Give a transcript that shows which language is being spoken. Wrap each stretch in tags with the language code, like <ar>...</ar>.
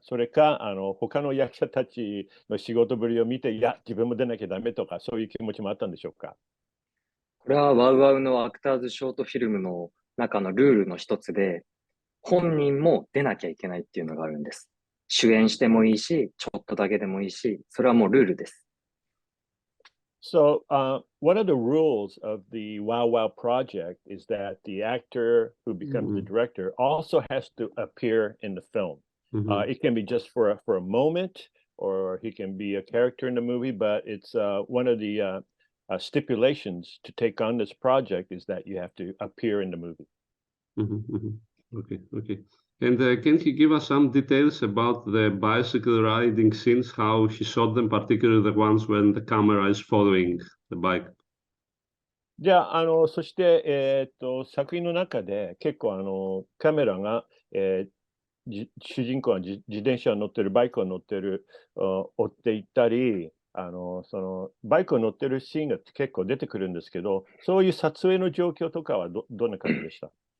<ja>それか他の役者たちの仕事ぶりを見て、いや、自分も出なきゃダメとか、そういう気持ちもあったんでしょうか？これはワウワウのアクターズショートフィルムの中のルールの一つで、本人も出なきゃいけないっていうのがあるんです。主演してもいいし、ちょっとだけでもいいし、それはもうルールです。</ja> <en>So, one of the rules of the Wow Wow project is that the actor who becomes the director also has to appear in the film. It can be just for a moment, or he can be a character in the movie, but it's one of the stipulations to take on this project is that you have to appear in the movie. Okay, okay. And can you give us some details about the bicycle riding scenes, how he shot them, particularly the ones when the camera is following the bike?</en> <ja>じゃあ、そして、作品の中で結構カメラが、主人公が自転車を乗ってる、バイクを乗ってる、追っていったり、そのバイクを乗ってるシーンが結構出てくるんですけど、そういう撮影の状況とかはどんな感じでした？</ja>